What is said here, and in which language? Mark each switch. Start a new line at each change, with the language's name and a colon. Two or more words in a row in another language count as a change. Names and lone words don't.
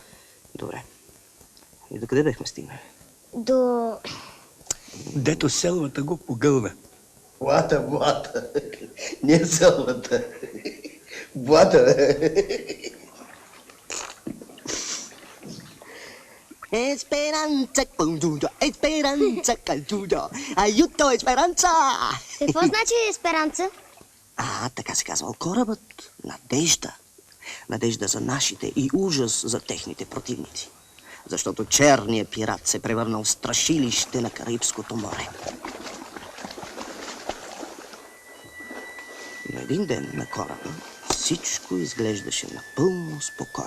Bulgarian: Добре. И докъде бехме стигнали? До... Дето селвата го погълна. Блата. Не селвата. Блата, бе. Esperanza, condudo, esperanza, caldudo, aiuto, esperanza! Какво значи есперанца? Така се казвал корабът. Надежда. Надежда за нашите и ужас за техните противници. Защото черният пират се превърнал в страшилище на Карибското море. Но един ден на кораба всичко изглеждаше напълно спокойно.